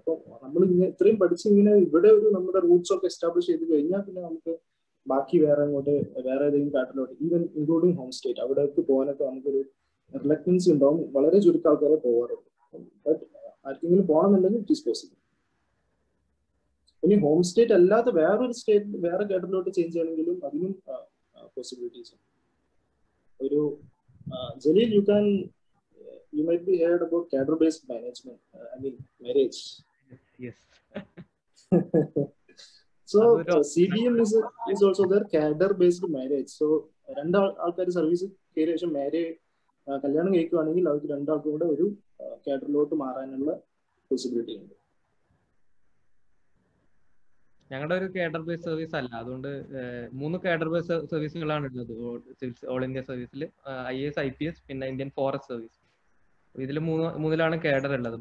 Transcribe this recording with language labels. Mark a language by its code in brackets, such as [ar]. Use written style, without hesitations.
[ml] അപ്പോൾ നമ്മൾ ഇത്രയും പഠിച്ച് ഇവിടെ ഒരു നമ്മുടെ റൂട്ട്സ് ഒക്കെ എസ്റ്റാബ്ലിഷ് ചെയ്ത് കഴിഞ്ഞാൽ പിന്നെ നമുക്ക് ബാക്കി വേറെ ഏതെങ്കിലും കാഡറിലോട്ട്, [en] even including home state, [ml] അവിടേക്ക് പോകാനൊക്കെ നമുക്കൊരു റിലക്റ്റൻസി ഉണ്ടാവും. വളരെ ചുരുക്കം ആൾക്കാരെ പോകാറുണ്ട്. ബട്ട് ആർക്കെങ്കിലും പോകണമെന്നുണ്ടെങ്കിൽ [en] It is possible. [ml] ഇനി ഹോം സ്റ്റേറ്റ് അല്ലാതെ വേറൊരു സ്റ്റേറ്റ് വേറെ കാഡറിലോട്ട് ചേഞ്ച് ചെയ്യണമെങ്കിലും അതിനും പോസിബിലിറ്റീസ് ഉണ്ട്. [en] ഒരു Jaleel, you might be heard about cadre based management, I mean marriage. Yes. So CBM is also there, cadre based marriage. So [ml] രണ്ട് ആൾക്കാർ സർവീസ് കയറിയ ശേഷം കല്യാണം കഴിക്കുകയാണെങ്കിൽ അവർക്ക് രണ്ടാൾക്കും കൂടെ ഒരു കാഡറിലോട്ട് മാറാനുള്ള പോസിബിലിറ്റി ഉണ്ട്. ഞങ്ങളുടെ ഒരു കേഡർ ബേസ് സർവീസ് അല്ല, അതുകൊണ്ട് 3 കേഡർ ബേസ് സർവീസുകളാണ് ഉള്ളത് ഓൾ ഇന്ത്യ സർവീസിൽ. IAS, IPS, പിന്നെ ഇന്ത്യൻ ഫോറസ്റ്റ് സർവീസ്. ഇതിൽ മൂന്നിലാണ് കേഡർ ഉള്ളത്.